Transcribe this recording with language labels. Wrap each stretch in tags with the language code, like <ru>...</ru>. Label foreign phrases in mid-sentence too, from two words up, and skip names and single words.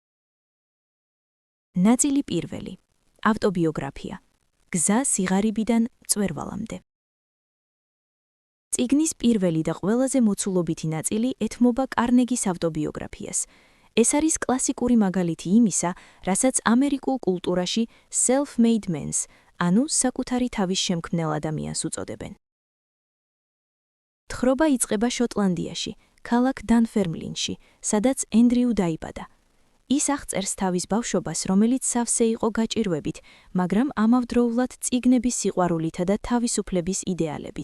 <ka>ნაწილი პირველი. ავტობიოგრაფია. გზა სიღარიბიდან მწვერვალამდე. წიგნის პირველი და ყველაზე მოცულობითი ნაწილი ეთმობა კარნეგის ავტობიოგრაფიას. ეს არის კლასიკური მაგალითი იმისა, რასაც ამერიკულ კულტურაში</ka> <en>self-made men,</en> <ka>ანუ საკუთარი თავის შემქმნელ ადამიანს უწოდებენ. თხრობა იწყება შოტლანდიაში, ქალაქ დანფერმლინში, სადაც ენდრიუ დაიბადა. ის აღწერს თავის ბავშვობას, რომელიც სავსე იყო გაჭირვებით, მაგრამ ამავდროულად წიგნების სიყვარულითა და თავისუფლების იდეალებით.</ka>